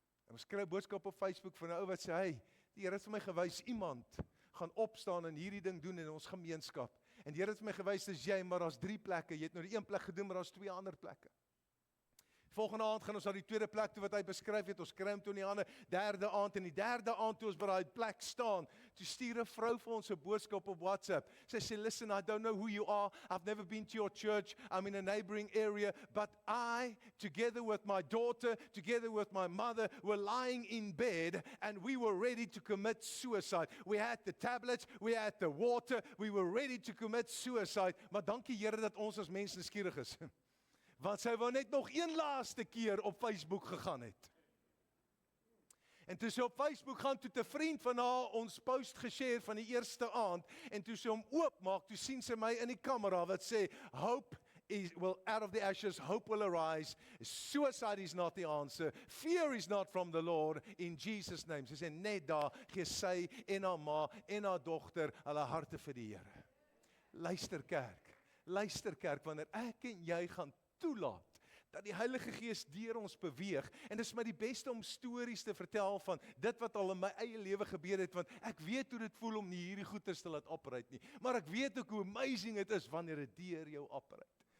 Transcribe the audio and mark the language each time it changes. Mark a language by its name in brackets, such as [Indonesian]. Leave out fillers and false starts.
[Afrikaans] En ons kry 'n boodskap op Facebook van 'n ou wat sê, hey, die Here het vir my gewys, iemand gaan opstaan en hierdie ding doen in ons gemeenskap. En die Here het vir my gewys, dis jy, maar daar's 3 plekke. Jy het nou die een plek gedoen, maar daar's 2 ander plekke. Volgende aand gaan ons na die tweede plek toe wat hy beskryf het, ons kry hom toe in die hande, derde aand, en die derde aand toe ons by daai plek staan, toe stuur 'n vrou vir ons 'n boodskap op WhatsApp. Sy sê, [English] listen, I don't know who you are, I've never been to your church, I'm in a neighboring area, but I, together with my daughter, together with my mother, were lying in bed, and we were ready to commit suicide. We had the tablets, we had the water, we were ready to commit suicide, [Afrikaans] maar dankie Here dat ons as mense nuuskierig is. Want sy wou net nog een laaste keer op Facebook gegaan het. En toe sy op Facebook gaan, toe 'n vriend van haar ons post geshare van die eerste aand, en toe sy hom oopmaak, toe sien sy my in die kamera wat sê, [English] out of the ashes, hope will arise. Suicide is not the answer. Fear is not from the Lord, in Jesus' name. [Afrikaans] Sy sê, net daar, gee sy en haar ma en haar dogter hulle harte vir die Here. Luister kerk, wanneer ek en jy gaan toelaat dat die Heilige Gees deur ons beweeg, en dit is my die beste om stories te vertel van dit wat al in my eie lewe gebeur het, want ek weet hoe dit voel om nie hierdie goeters te laat operate nie, maar ek weet ook hoe amazing dit is wanneer dit deur jou operate.